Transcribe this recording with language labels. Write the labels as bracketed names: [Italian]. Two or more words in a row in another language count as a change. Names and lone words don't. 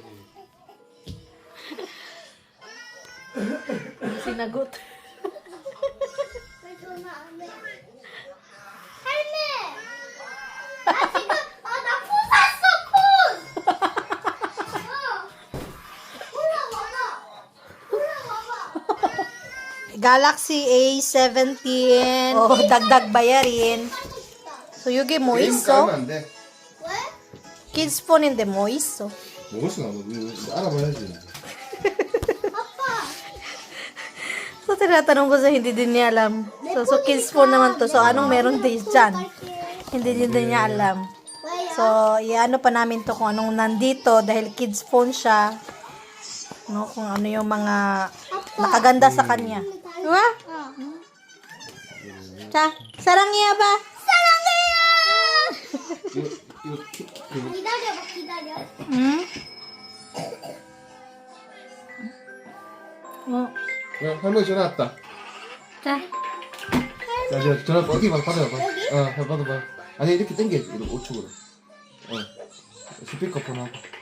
[Filipino] Sinagot. [Korean] 왜 전화 안 해? 할매! 나 지금 나 폰 샀어 폰! 올라와봐. Galaxy A17. [Filipino] Oh, dagdag bayarin. So, yugi mo [Korean] 게임 iso. 깔면 안 돼. 왜? [English] Kids phone [Korean] 인데 뭐 있어? 먹을 수는 없어. 알아봐야지. 아빠! [Filipino] So, tinatanong ko sa hindi din niya alam. So [English] kids phone [Filipino] naman to. So, anong meron din dyan? Hindi din niya alam. [Korean] 왜요? [Filipino] So, iano pa namin to kung anong nandito dahil [English] kids phone [Filipino] siya. No, kung ano yung mga nakaganda sa kanya. Diba? Sa, sarangnya ba? [Korean] 사랑해요! 이거 기다려봐 기다려. Hmm? Oh. 야, 할머니 전화 왔다. Sa. 자, 이제 전화 어디 받아봐. 받아봐. 아니 이렇게 당겨. 이렇게 우측으로. 스피커폰 하고.